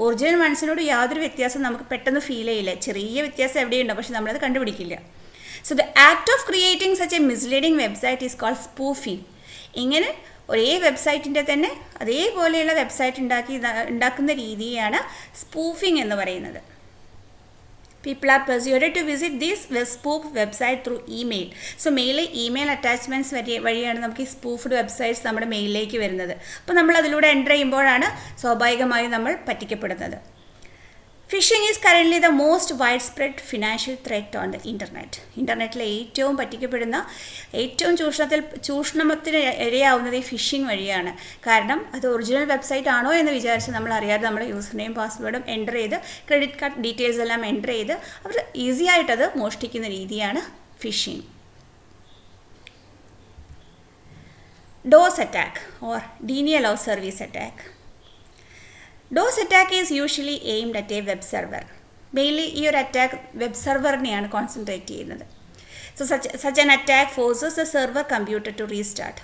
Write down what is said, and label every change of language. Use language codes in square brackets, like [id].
[ml] Original വൺസിനോട് യാതൊരു വ്യത്യാസം നമുക്ക് പെട്ടെന്ന് ഫീൽ ചെയ്യില്ല. ചെറിയ വ്യത്യാസം എവിടെയുണ്ടോ, പക്ഷെ നമ്മളത് കണ്ടുപിടിക്കില്ല. [en] So the act of creating such a misleading website is called spoofing. [ml] ഇങ്ങനെ ഒരേ വെബ്സൈറ്റിൻ്റെ തന്നെ അതേപോലെയുള്ള വെബ്സൈറ്റ് ഉണ്ടാക്കുന്ന രീതിയാണ് സ്പൂഫിംഗ് എന്ന് പറയുന്നത്. [en] People are persuaded to visit this spoof website through email. So email attachments [ml] വഴിയാണ് നമുക്ക് ഈ സ്പൂഫ്ഡ് വെബ്സൈറ്റ്സ് നമ്മുടെ മെയിലിലേക്ക് വരുന്നത്. അപ്പോൾ നമ്മൾ അതിലൂടെ എൻ്റർ ചെയ്യുമ്പോഴാണ് സ്വാഭാവികമായും നമ്മൾ പറ്റിക്കപ്പെടുന്നത്. [en] Phishing is currently the most wide spread financial threat on the internet. [ml] ഇൻ്റർനെറ്റിലെ ഏറ്റവും പറ്റിക്കപ്പെടുന്ന, ഏറ്റവും ചൂഷണത്തിന് ഇരയാവുന്നത് ഈ ഫിഷിംഗ് വഴിയാണ്. കാരണം അത് ഒറിജിനൽ വെബ്സൈറ്റ് ആണോ എന്ന് വിചാരിച്ച് നമ്മൾ അറിയാതെ നമ്മൾ യൂസർ നെയിം പാസ്വേഡും എൻ്റർ ചെയ്ത് ക്രെഡിറ്റ് കാർഡ് ഡീറ്റെയിൽസ് എല്ലാം എൻ്റർ ചെയ്ത് അവർ ഈസി ആയിട്ടത് മോഷ്ടിക്കുന്ന രീതിയാണ് phishing. [en] DOS attack or denial of service attack. DOS attack is usually aimed at a web server. [ml] Mainly ഈ ഒരു അറ്റാക്ക് വെബ് സെർവറിനെയാണ് കോൺസെൻട്രേറ്റ് ചെയ്യുന്നത്. [en] So such an attack forces a server computer to restart.